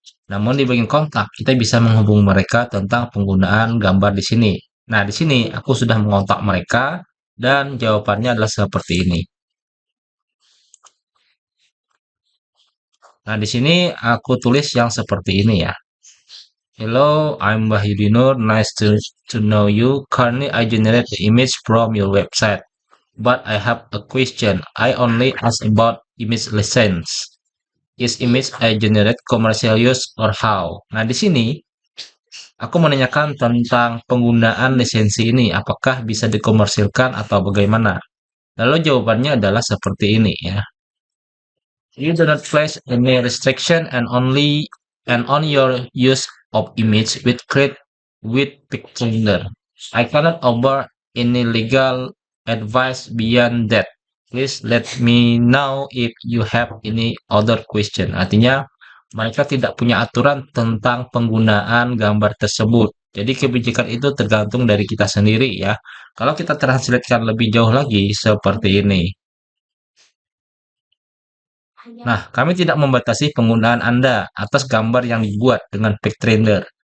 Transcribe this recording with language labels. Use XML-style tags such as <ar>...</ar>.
<id>Namun di bagian kontak, kita bisa menghubungi mereka tentang penggunaan gambar di sini. Nah, di sini aku sudah mengontak mereka dan jawabannya adalah seperti ini. Nah, di sini aku tulis yang seperti ini ya.</id> <en>Hello, I'm Wahyudinur. Nice to know you. Currently, I generate the image from your website. But I have a question. I only ask about image license. Is image I generate commercial use or how?</en> <id>Nah, di sini aku menanyakan tentang penggunaan lisensi ini. Apakah bisa dikomersilkan atau bagaimana? Lalu jawabannya adalah seperti ini ya.</id> <en>You do not place any restriction and on your use of image with Pictoner. I cannot offer any legal advice beyond that. Please let me know if you have any other question.</en> <id>Artinya mereka tidak punya aturan tentang penggunaan gambar tersebut. Jadi kebijakan itu tergantung dari kita sendiri ya. Kalau kita translatekan lebih jauh lagi seperti ini. Nah, kami tidak membatasi penggunaan Anda atas gambar yang dibuat dengan Pictrender.</id>